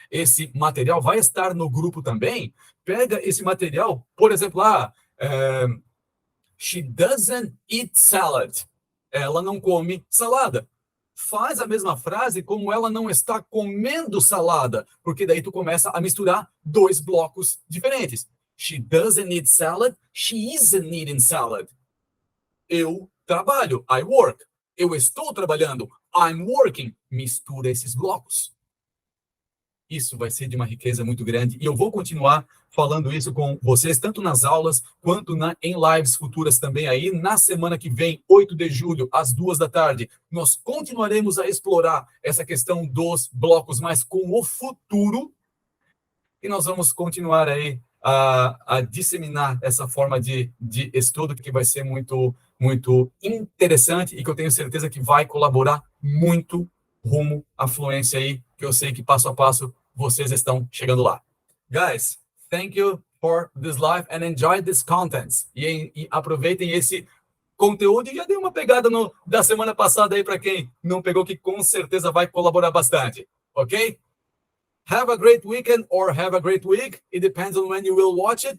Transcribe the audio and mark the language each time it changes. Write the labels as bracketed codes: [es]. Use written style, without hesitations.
[pt] Esse material vai estar no grupo também. Pega esse material, por exemplo, [en] she doesn't eat salad. [pt] Ela não come salada. Faz a mesma frase como ela não está comendo salada, porque daí tu começa a misturar dois blocos diferentes. [en] She doesn't eat salad, she isn't eating salad. [pt] Eu trabalho, [en] I work. [pt] Eu estou trabalhando, [en] I'm working. [pt] Mistura esses blocos. Isso vai ser de uma riqueza muito grande. E eu vou continuar falando isso com vocês, tanto nas aulas, quanto em lives futuras também aí. Na semana que vem, 8 de julho, às 14h, nós continuaremos a explorar essa questão dos blocos, mas com o futuro. E nós vamos continuar aí a disseminar essa forma de estudo, que vai ser muito interessante e que eu tenho certeza que vai colaborar muito rumo à fluência aí, que eu sei que passo a passo vocês estão chegando lá. [en] Guys, thank you for this live and enjoy this content. [pt] E aproveitem esse conteúdo e já dei uma pegada da semana passada aí para quem não pegou, que com certeza vai colaborar bastante, ok? [en] Have a great weekend or have a great week. It depends on when you will watch it.